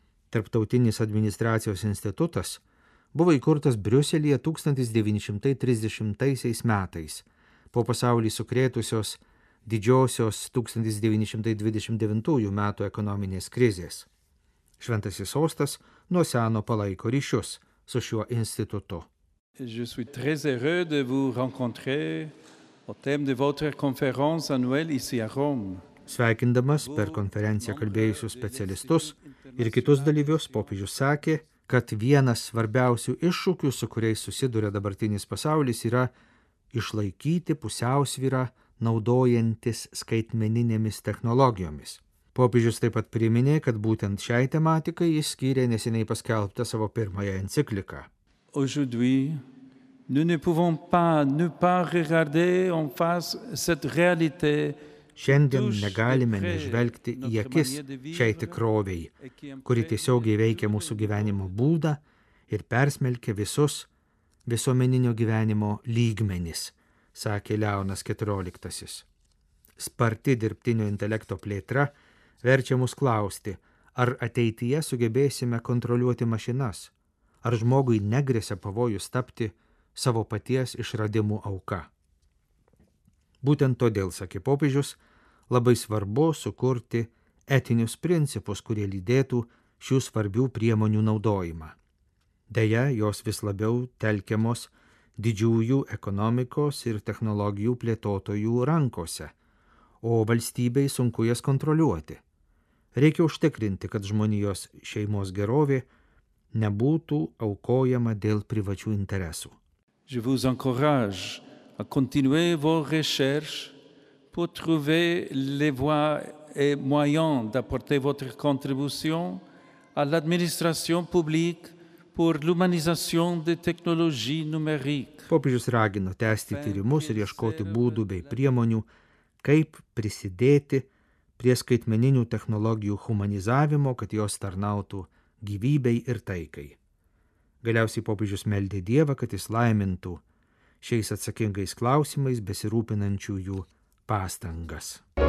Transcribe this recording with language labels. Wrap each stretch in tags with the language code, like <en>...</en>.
<lt>Tarptautinis administracijos institutas buvo įkurtas Briuselyje 1930 metais, po pasaulį sukrėtusios didžiosios 1929 metų ekonominės krizės. Šventasis sostas nuo seno palaiko ryšius su šiuo institutu.</lt> <fr>Je suis très heureux de vous rencontrer au thème de votre conférence annuelle ici à Rome.</fr> <lt>Sveikindamas per konferenciją kalbėjusius specialistus ir kitus dalyvius, popiežius sakė, kad vienas svarbiausių iššūkių, su kuriais susiduria dabartinis pasaulis, yra išlaikyti pusiausvyrą, naudojantis skaitmeninėmis technologijomis. Popiežius taip pat priminė, kad būtent šiai tematikai jis skyrė neseniai paskelbtą savo pirmąją encikliką.</lt> <fr>Aujourd'hui, nous ne pouvons pas ne pas regarder en face cette réalité.</fr> <lt>Šiandien negalime nežvelgti į akis šiai tikrovei, kuri tiesiogiai veikia mūsų gyvenimo būdą ir persmelkia visus visuomeninio gyvenimo lygmenis, sakė Leonas XIV. Sparti dirbtinio intelekto plėtra verčia mus klausti, ar ateityje sugebėsime kontroliuoti mašinas, ar žmogui negrėsia pavojus tapti savo paties išradimų auka. Būtent todėl, sakė popiežius, labai svarbu sukurti etinius principus, kurie lydėtų šių svarbių priemonių naudojimą. Deja, jos vis labiau telkiamos didžiųjų ekonomikos ir technologijų plėtotojų rankose, o valstybei sunku jas kontroliuoti. Reikia užtikrinti, kad žmonijos šeimos gerovė nebūtų aukojama dėl privačių interesų.</lt> <fr>Je vous encourage à continuer vos recherches pour trouver les voies et moyens d'apporter votre contribution à l'administration publique pour l'humanisation des technologies numériques.</fr> <lt>Popiežius ragino tęsti tyrimus ir ieškoti būdų bei priemonių, kaip prisidėti prie skaitmeninių technologijų humanizavimo, kad jos tarnautų gyvybei ir taikai. Galiausiai popiežius meldė Dievą, kad jis laimintų šiais atsakingais klausimais besirūpinančiųjų pastangas.</lt>